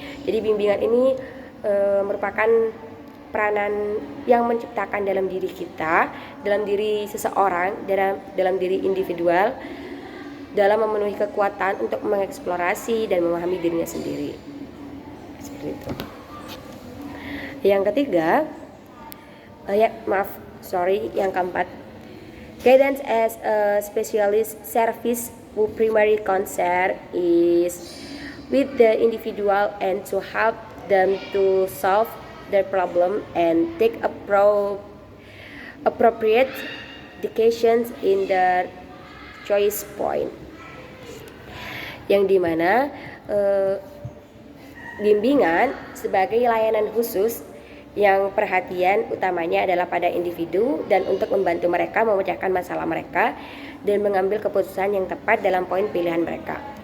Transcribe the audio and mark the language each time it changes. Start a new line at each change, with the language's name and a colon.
Indonesian: Jadi bimbingan ini merupakan peranan yang menciptakan dalam diri kita, dalam diri seseorang, dalam diri individual, dalam memenuhi kekuatan untuk mengeksplorasi dan memahami dirinya sendiri. Seperti itu. Yang ketiga, yang keempat,
English: guidance as a specialist service whose primary concern is with the individual and to help them to solve their problem and take appropriate decisions in their choice point.
Indonesian: Yang dimana bimbingan sebagai layanan khusus yang perhatian utamanya adalah pada individu dan untuk membantu mereka memecahkan masalah mereka dan mengambil keputusan yang tepat dalam poin pilihan mereka.